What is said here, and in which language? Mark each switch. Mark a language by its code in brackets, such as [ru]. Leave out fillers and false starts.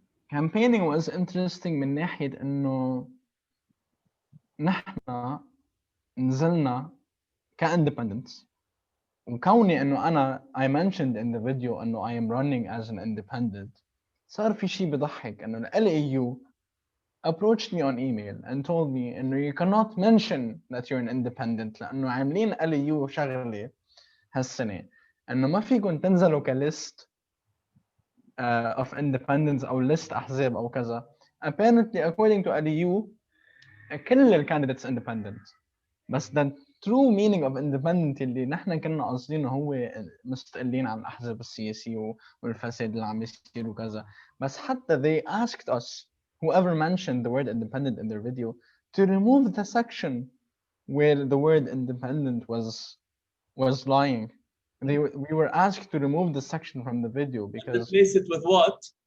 [en] Campaigning was interesting [ar] من ناحية إنه نحن نزلنا كindependents، وكوني إنه أنا [en] I mentioned in the video [ar] إنه [en] I am running as an independent، [ar] صار في شيء بضحك إنه الLAU [en] approached me on email and told me [ar] إنه [en] you cannot mention that you're an independent [ar] لأنه عاملين LEU شغلة هالسنة إنه ما فيكم تنزلوا كليست [en] of independents أو list [ar] أحزاب أو كذا. [en] Apparently according to LEU [ar] كل ال [en] candidates independent. [ar] بس [en] the true meaning of independent [ar] اللي نحن كنا قاصدينه هو مستقلين عن الأحزاب السياسية والفساد اللي عم يصير وكذا. [en] بس حتى they asked us, whoever mentioned the word independent in their video, to remove the section where the word independent was lying. We were asked to remove the section from the video because replace it with what?